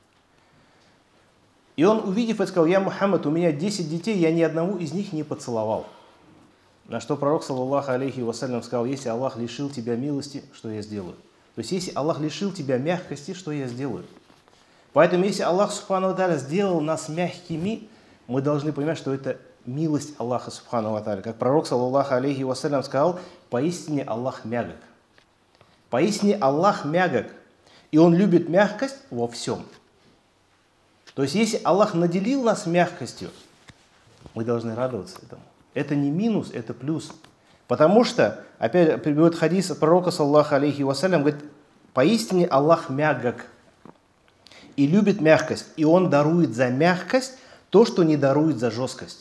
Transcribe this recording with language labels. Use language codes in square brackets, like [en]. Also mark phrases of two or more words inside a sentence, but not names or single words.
[ru] И он, увидев это, сказал: «Я Мухаммад, у меня 10 детей, я ни одного из них не поцеловал». На что пророк, [ar] صلى الله عليه وسلم, [ru] сказал: «Если Аллах лишил тебя милости, что я сделаю?» То есть, если Аллах лишил тебя мягкости, что я сделаю? Поэтому, если Аллах [ar] سبحانه وتعالى [ru] сделал нас мягкими, мы должны понимать, что это милость Аллаха [ar] سبحانه وتعالى. [ru] Как пророк, [ar] صلى الله عليه وسلم, [ru] сказал: «Поистине Аллах мягок». Поистине Аллах мягок, и Он любит мягкость во всем. То есть, если Аллах наделил нас мягкостью, мы должны радоваться этому. Это не минус, это плюс. Потому что, опять приводит хадис от пророка, [ar] صلى الله عليه وسلم, [ru] говорит: поистине Аллах мягок и любит мягкость, и Он дарует за мягкость то, что не дарует за жесткость.